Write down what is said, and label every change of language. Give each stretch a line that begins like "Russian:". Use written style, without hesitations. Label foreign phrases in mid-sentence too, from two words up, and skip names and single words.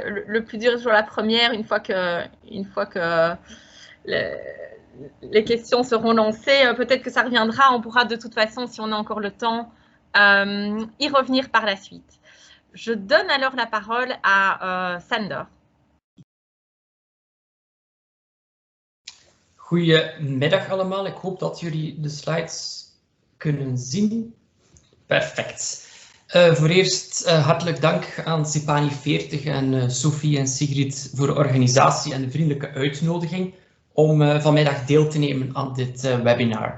French: Le plus dur est toujours la première, une fois que les questions seront lancées. Peut-être que ça reviendra. On pourra de toute façon, si on a encore le temps, y revenir par la suite. Je donne alors la parole à Sander.
Dutch: Goedemiddag allemaal. Ik hoop dat jullie de slides kunnen zien. Perfect. Voor eerst hartelijk dank aan Sipani 40 en Sophie en Sigrid voor de organisatie en de vriendelijke uitnodiging om vanmiddag deel te nemen aan dit webinar.